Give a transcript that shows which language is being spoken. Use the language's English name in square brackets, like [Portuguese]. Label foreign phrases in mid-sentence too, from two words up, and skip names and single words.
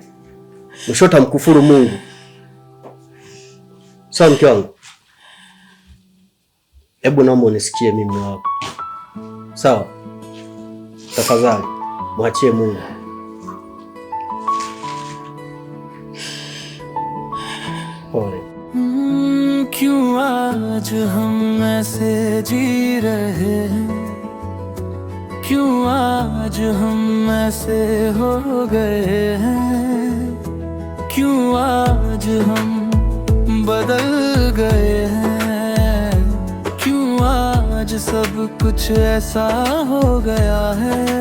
[Swahili] Mshota mkufuru Mungu. Sawa mke wangu? Hebu naomba unisikie mimi wako. Sawa? Tafadhali mwachie Mungu. Pole. [Hindi] क्यों आज हम ऐसे जी रहे हैं, क्यों आज हम ऐसे हो गए हैं, क्यों आज हम बदल गए हैं, क्यों आज सब कुछ ऐसा हो गया है।